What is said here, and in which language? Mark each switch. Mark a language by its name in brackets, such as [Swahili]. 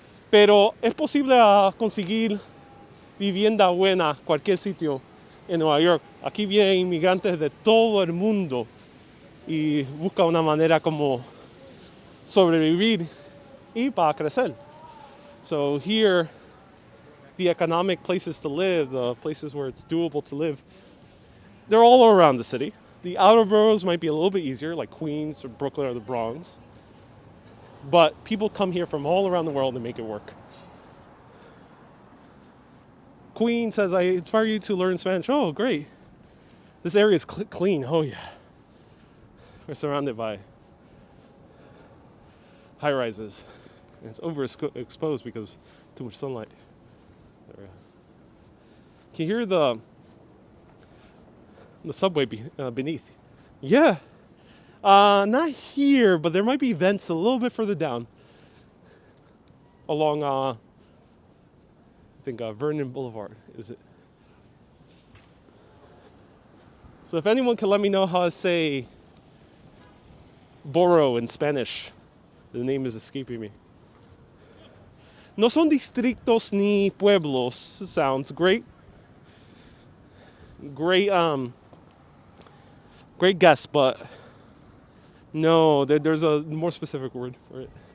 [Spanish] Pero es posible conseguir vivienda buena cualquier sitio en Nueva York. Aquí vienen inmigrantes de todo el mundo y buscan una manera como sobrevivir y para crecer. [English] So here, the economic places to live, the places where it's doable to live, they're all around the city. The outer boroughs might be a little bit easier, like Queens or Brooklyn or the Bronx. But people come here from all around the world to make it work. Queen says, I inspire you to learn Spanish. Oh, great. This area is clean. Oh, yeah. We're surrounded by high rises. And it's overexposed because too much sunlight. There. Can you hear the subway beneath? Yeah. Not here, but there might be vents a little bit further down. Along, I think Vernon Boulevard, is it? So if anyone can let me know how to say borough in Spanish, the name is escaping me. [Spanish] No son distritos ni pueblos. [English] Sounds great. Great guess, but no, there's a more specific word for it.